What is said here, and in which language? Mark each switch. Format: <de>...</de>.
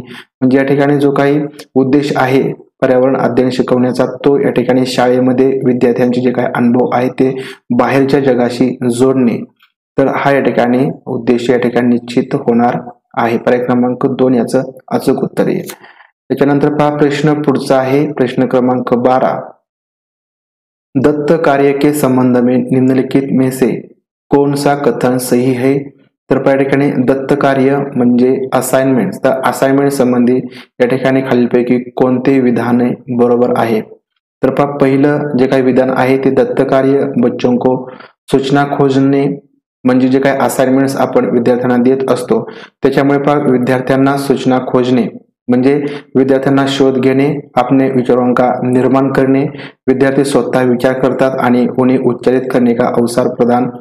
<mr>म्हणजे या ठिकाणी जो काही उद्देश आहे पर्यावरण अध्ययन शिकवण्याचा तो या ठिकाणी शाळेमध्ये विद्यार्थ्यांचे जे काही अनुभव आहे ते बाहेरच्या जगाशी जोडणे, तर हा या ठिकाणी उद्देश या ठिकाणी निश्चित होणार आहे। पर्याय क्रमांक 2 याचं अचूक उत्तर येईल। त्याच्यानंतर पहा प्रश्न पुढचा आहे प्रश्न क्रमांक 12,</mr> <hi>दत्त कार्य के संबंध में निम्नलिखित में से कौन सा कथन सही है।</hi> <mr>तर पहा या ठिकाणी दत्त कार्य म्हणजे असाइनमेंट, तर असाइनमेंट संबंधी या ठिकाणी खालीलपैकी कोणते विधान बरोबर आहे। तर पहा पहिलं जे काही विधान आहे ते दत्त कार्य बच्चों को सूचना खोजणे, म्हणजे जे काही असाइनमेंट्स आपण विद्यार्थ्यांना देत असतो त्याच्यामुळे पहा विद्यार्थ्यांना सूचना खोजणे म्हणजे विद्यार्थ्यांना शोध घेणे,</mr> <hi>अपने विचारों का निर्माण करने,</hi> <mr>विद्यार्थी स्वतः विचार करतात आणि</mr> <hi>उन्हें उच्चारित करने का अवसर प्रदान</hi>